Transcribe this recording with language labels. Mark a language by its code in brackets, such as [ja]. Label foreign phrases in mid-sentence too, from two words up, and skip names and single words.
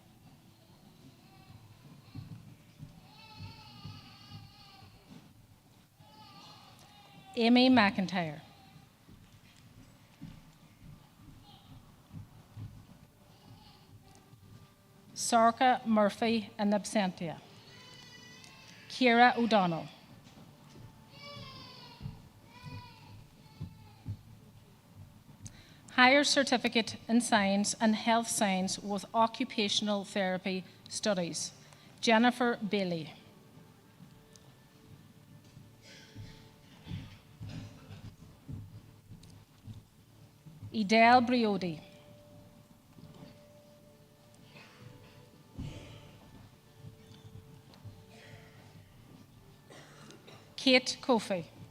[en] Amy McIntyre. Sorka Murphy in absentia. Ciara O'Donnell. Higher Certificate in Science and Health Science with Occupational Therapy Studies, Jennifer Bailey. Edel Briodi. Kate Kofi.